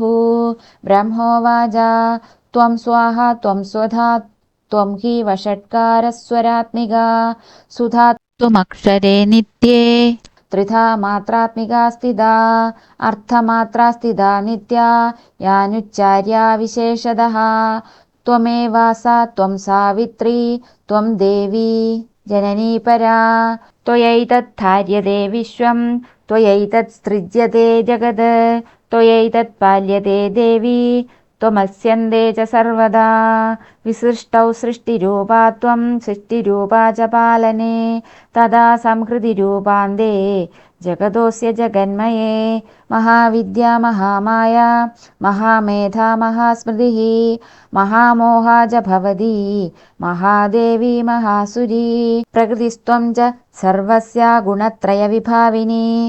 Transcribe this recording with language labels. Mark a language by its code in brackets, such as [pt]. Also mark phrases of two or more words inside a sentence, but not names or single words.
[sa] ബ്രഹ്മോവാച ത്വം സ്വാഹാ ത്വം സ്വധാ ത്വം ഹി വഷട്കാരസ്വരാത്മികാ സുധാ ത്വമക്ഷരേ നിത്യേ ത്രിധാ മാത്രാത്മികാ സ്ഥിതാ അർത്ഥമാത്രാ സ്ഥിതാ നിത്യാ യാനുച്ചാര്യാ വിശേഷതഃ. ത്വമേവാസാ ത്വം സാവിത്രീ ത്വം ദേവീ ജനനീ പരാ. ത്വയൈതദ്ധാര്യതേ വിശ്വം ത്വയൈതത്സൃജ്യതേ ജഗത് ത്വയൈതത്പാല്യതേ ദേവി त्वमस्यन्ते च सर्वदा विसृष्टौ सृष्टिरूपा त्वं सृष्टिरूपा च पालने तदा संहृतिरूपान्ते जगतोऽस्य जगन्मये महाविद्या महामाया महामेधा महास्मृतिः महामोहा च भवति महादेवी महासुरी प्रकृतिस्त्वं च सर्वस्य गुणत्रयविभाविनी